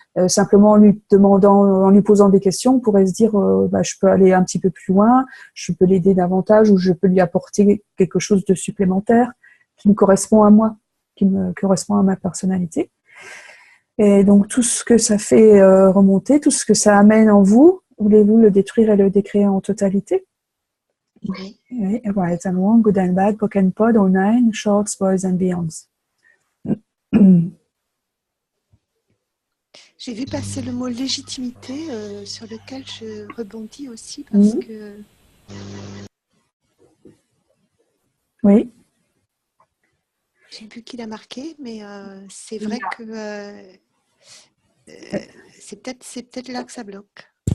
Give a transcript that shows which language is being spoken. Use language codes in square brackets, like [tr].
[fr] simplement en lui demandant, en lui posant des questions, on pourrait se dire je peux aller un petit peu plus loin, je peux l'aider davantage, ou je peux lui apporter quelque chose de supplémentaire qui me correspond à moi, qui me correspond à ma personnalité. Et donc tout ce que ça fait remonter, tout ce que ça amène en vous, voulez-vous le détruire et le décréer en totalité? Oui. [en] Right and wrong, good and bad, book and pod, all nine, shorts, boys and beyonds. [fr] J'ai vu passer le mot légitimité sur lequel je rebondis aussi parce que... Oui. Je ne sais plus qui l'a marqué, mais c'est vrai que c'est peut-être là que ça bloque.